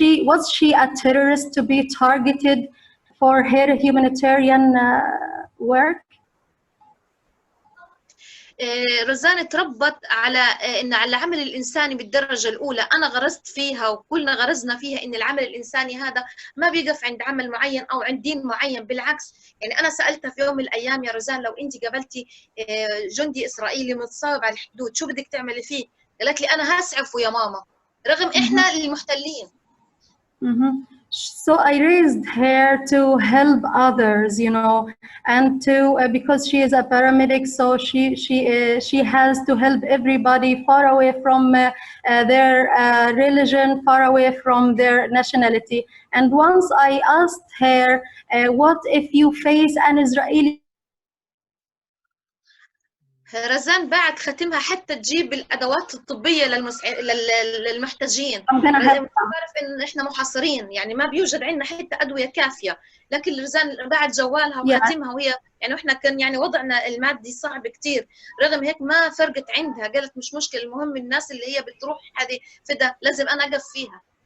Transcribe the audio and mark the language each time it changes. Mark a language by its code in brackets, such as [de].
[en] Was she a terrorist to be targeted for her humanitarian work? [ar] رزان تربت على ان على العمل الانساني بالدرجه الاولى، انا غرزت فيها وكلنا غرزنا فيها ان العمل الانساني هذا ما بيقف عند عمل معين او عند دين معين، بالعكس. يعني انا سالتها في يوم من الايام يا رزان لو انت قابلتي جندي اسرائيلي متصاب على الحدود شو بدك تعملي فيه؟ قالت لي انا هسعفه يا ماما رغم احنا المحتلين. [en] So I raised her to help others, you know, and to because she is a paramedic, so she has to help everybody far away from their religion, far away from their nationality. And once I asked her, what if you face an Israeli? [ar] رزان بعد ختمها حتى تجيب الادوات الطبيه للمحتاجين. بعرف ان احنا محاصرين، يعني ما بيوجد عندنا حتى ادويه كافيه، لكن رزان بعد جوالها وختمها وهي يعني احنا كان يعني وضعنا المادي صعب كثير، رغم هيك ما فرقت عندها، قالت مش مشكله، المهم الناس اللي هي بتروح هذه فدا لازم انا اقف فيها.